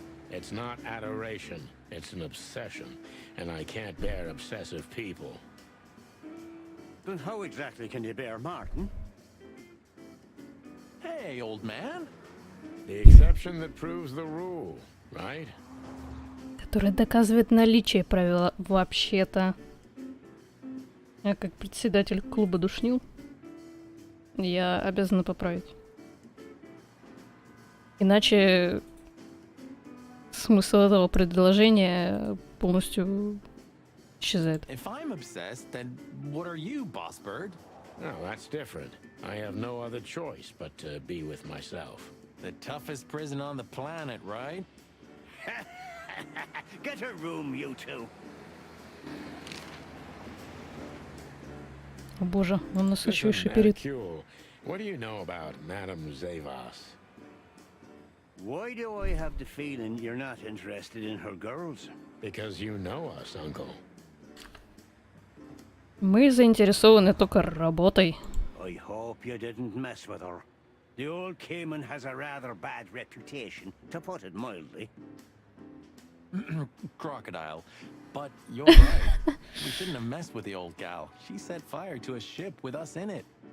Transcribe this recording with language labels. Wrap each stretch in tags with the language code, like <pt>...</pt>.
<en>It's not adoration, it's an obsession, and I can't bear obsessive people. Then how exactly can you bear Martin? Hey, old man. The exception that proves the rule, right?</en> <ru>который доказывает наличие правила вообще-то. Я как председатель клуба душнил, я обязана поправить. Иначе смысл этого предложения полностью исчезает.</ru> <en>If I'm obsessed, then what are you, boss bird? No, that's different. I have no other choice but to be with myself. The toughest prison on the planet, right? Get a room, you two.</en> <ru>О боже, он нас еще и</ru> <en>Listen,</en> <ru>шиперит.</ru> <en>Hercule, what do you know about Madame Zavas? Why do I have the feeling you're not interested in her girls? Because you know us, Uncle.</en> <ru>Мы заинтересованы только работой.</ru> <en>I hope you didn't mess with her. The old Cayman has a rather bad reputation, to put it mildly. Crocodile. But you're right. We shouldn't have messed with the old gal. She set fire to a ship with us in it.</en>